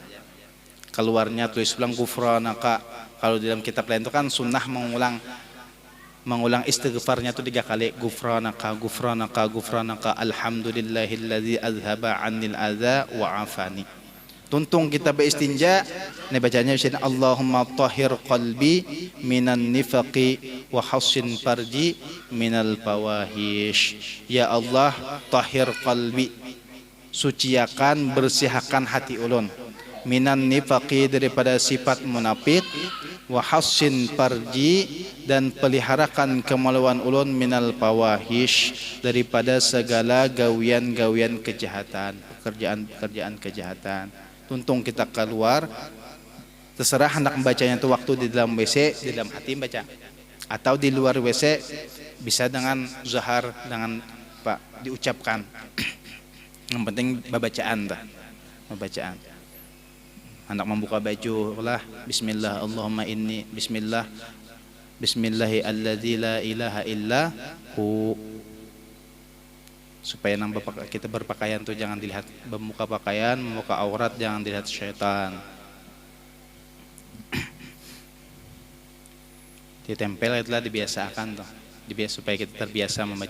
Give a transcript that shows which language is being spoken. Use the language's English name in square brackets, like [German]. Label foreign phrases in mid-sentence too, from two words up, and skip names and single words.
[Banjar] Keluarnya tulis ulang gufranaka. Kalau di dalam kitab lain itu kan sunnah mengulang istighfarnya itu 3 kali. [Arabic] غفرانك الحمد لله الذي أذهب عني الأذى وعافاني. [Banjar] Tuntung kita beristinja, ini bacanya [Arabic] اللهم طهر قلبي من النفاق وحصن فرجي من الفواحش. يا الله طهر قلبي, [Banjar] suciakan, bersihkan hati ulun, [Arabic] من النفاق [Banjar] daripada sifat munafik, [Arabic] وحصن فرجي [Banjar] dan peliharakan kemaluan ulun [Arabic] من الفواحش [Banjar] daripada segala gawian-gawian kejahatan, pekerjaan kejahatan. Tuntung kita keluar, terserah hendak membacanya itu waktu di dalam WC, di dalam hati baca, atau di luar WC bisa dengan zahar, dengan diucapkan. Yang penting bacaan dah, bacaan. Hendak membuka baju lah, [Arabic] بسم الله اللهم إني بسم الله الذي لا إله إلا هو. [Banjar] Supaya kita berpakaian tuh jangan dilihat membuka pakaian, membuka aurat jangan dilihat syaitan. Ditempel itulah dibiasakan tuh, supaya kita terbiasa membaca.